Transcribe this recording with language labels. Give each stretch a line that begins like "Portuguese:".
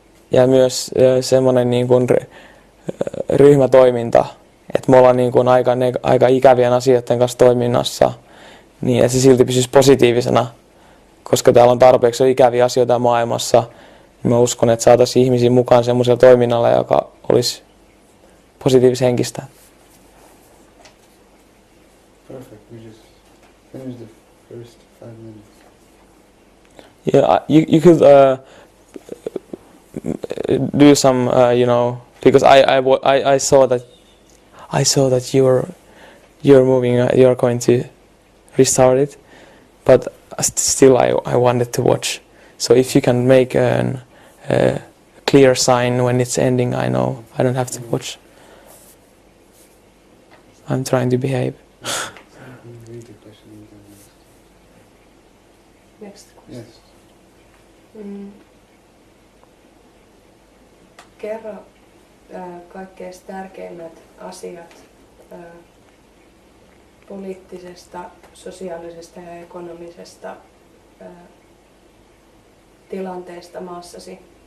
Finnish: Ja myös semmoinen niin kuin ryhmätoiminta, että me ollaan niin kuin aika ikävien asioiden kanssa toiminnassa, niin että se silti pysyisi positiivisena, koska täällä on tarpeeksi ikäviä asioita maailmassa. Mä uskon, että saataisiin ihmisiä mukaan semmoisella toiminnalla, joka olisi positiivishenkistä.
English: Perfect. We just finished the first 5 minutes. Yeah, you could do some, because I saw that you're moving, you're going to restart it, but still I wanted to watch. So if you can make a clear sign when it's ending, I know I don't have to watch. I'm trying to behave. Read the question and then Next question. yes.
Finnish: Kerro kaikkein tärkeimmät asiat poliittisesta, sosiaalisesta ja ekonomisesta tilanteesta maassasi.